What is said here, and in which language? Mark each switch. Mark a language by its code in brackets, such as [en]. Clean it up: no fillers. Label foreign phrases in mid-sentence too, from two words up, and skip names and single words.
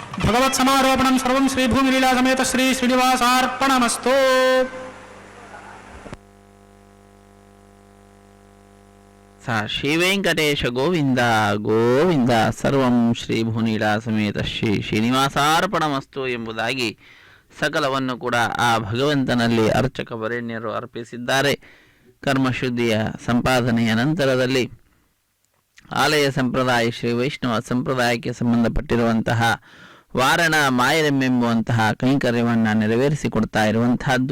[sa] ಭಗವತ್ ಸಮಾರೋಪಣಂ ಸರ್ವಂ ಶ್ರೀ ಭೂಮಿಲೀಲಾ ಸಮೇತ ಶ್ರೀ ಶ್ರೀನಿವಾಸಾರ್ಪಣಮಸ್ತು. [kn] ಸ ಶ್ರೀ ವೆಂಕಟೇಶ ಗೋವಿಂದ ಗೋವಿಂದ [sa] ಸರ್ವಂ ಶ್ರೀ ಭೂನೀಲಾ ಸಮೇತ ಶ್ರೀ ಶ್ರೀನಿವಾಸಾರ್ಪಣಮಸ್ತು [kn] ಎಂಬುದಾಗಿ ಸಕಲವನ್ನು ಕೂಡ ಆ ಭಗವಂತನಲ್ಲಿ ಅರ್ಚಕ ವರೇಣ್ಯರು ಅರ್ಪಿಸಿದ್ದಾರೆ. ಕರ್ಮಶುದ್ಧಿಯ ಸಂಪಾದನೆಯ ನಂತರದಲ್ಲಿ ಆಲಯ ಸಂಪ್ರದಾಯ ಶ್ರೀ ವೈಷ್ಣವ ಸಂಪ್ರದಾಯಕ್ಕೆ ಸಂಬಂಧಪಟ್ಟಿರುವಂತಹ ವಾರಣ ಮಾಯರೆಂಬೆಂಬುವಂತಹ ಕೈಂಕರ್ಯವನ್ನು ನೆರವೇರಿಸಿಕೊಡ್ತಾ ಇರುವಂತಹದ್ದು.